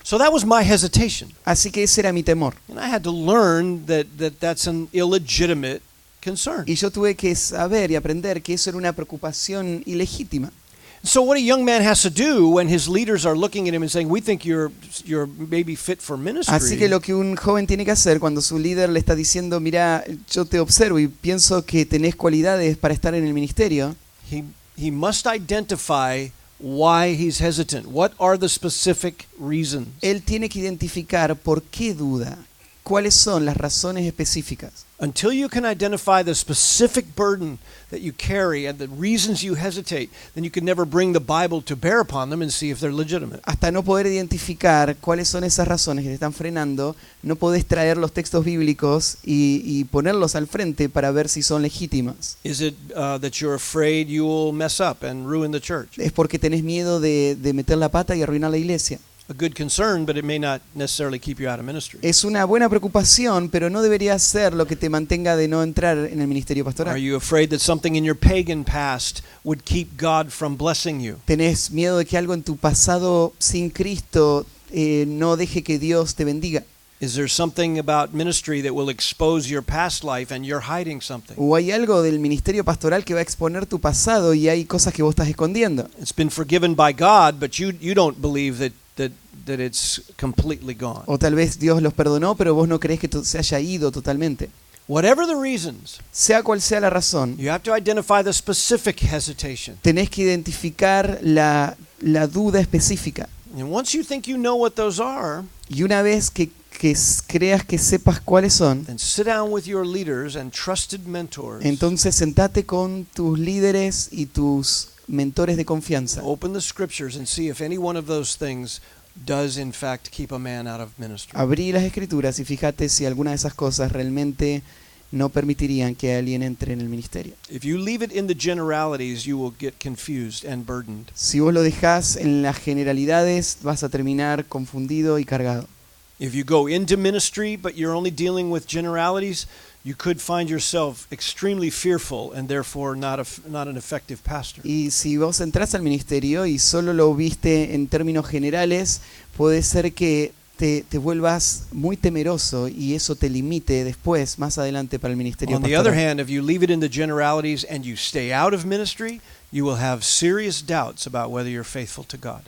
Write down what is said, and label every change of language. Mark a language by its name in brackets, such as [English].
[English] So that was my hesitation. [Spanish] Así que ese era mi temor. [English] And I had to learn that that's an illegitimate concern. [Spanish] Y yo tuve que saber y aprender que eso era una preocupación ilegítima. [English] So what a young man has to do when his leaders are looking at him and saying, "We think you're maybe fit for ministry." [Spanish] Así que lo que un joven tiene que hacer cuando su líder le está diciendo, mira, yo te observo y pienso que tenés cualidades para estar en el ministerio, [English] he must identify why he's hesitant. What are the specific reasons? [Spanish] él tiene que identificar por qué duda, cuáles son las razones específicas. [English] Until you can identify the specific burden that you carry and the reasons you hesitate, then you can never bring the Bible to bear upon them and see if they're legitimate. [Spanish] Hasta no poder identificar cuáles son esas razones que te están frenando, no podés traer los textos bíblicos y ponerlos al frente para ver si son legítimas. [English] Is it that you're afraid you will mess up and ruin the church? [Spanish] Es porque tenés miedo de meter la pata y arruinar la iglesia. [English] A good concern, but it may not necessarily keep you out of ministry. [Spanish] Es una buena preocupación, pero no debería ser lo que te mantenga de no entrar en el ministerio [English] Are [Spanish] pastoral. [English] you afraid that something in your pagan past would keep God from blessing you? [Spanish] ¿Tenés miedo de que algo en tu pasado sin Cristo no deje que Dios te bendiga? [English] Is there something about ministry that will expose your past life and you're hiding something? [Spanish] ¿O hay algo del ministerio pastoral que va a exponer tu pasado y hay cosas que vos estás escondiendo? [English] It's been forgiven by God, but you don't believe that it's completely gone. [Spanish] O tal vez Dios los perdonó, pero vos no creés que se haya ido totalmente. [English] Whatever the reasons, [Spanish] Sea cual sea la razón, [English] you have to identify the specific hesitation. [Spanish] tenés que identificar la duda específica. [English] And once you think you know what those are, [Spanish] Y una vez que creas que sepas cuáles son, [English] then sit down with your leaders and trusted mentors. [Spanish] entonces sentate con tus líderes y tus mentores de confianza. [English] Open the scriptures and see if any one of those things does in fact keep a man out of ministry. [Spanish] Abrí las escrituras y fíjate si alguna de esas cosas realmente no permitirían que alguien entre en el ministerio. [English] If you leave it in the generalities, you will get confused and burdened. [Spanish] Si vos lo dejás en las generalidades, vas a terminar confundido y cargado. [English] If you go into ministry but you're only dealing with generalities, you could find yourself extremely fearful and therefore not an effective pastor. [Spanish] Y si vos entrás al ministerio y solo lo viste en términos generales, puede ser que te vuelvas muy temeroso y eso te limite después, más adelante, para el ministerio [English] On the other [Spanish] pastoral. [English] hand, if you leave it in the generalities and you stay out of ministry, you will have serious doubts about whether you're faithful to God.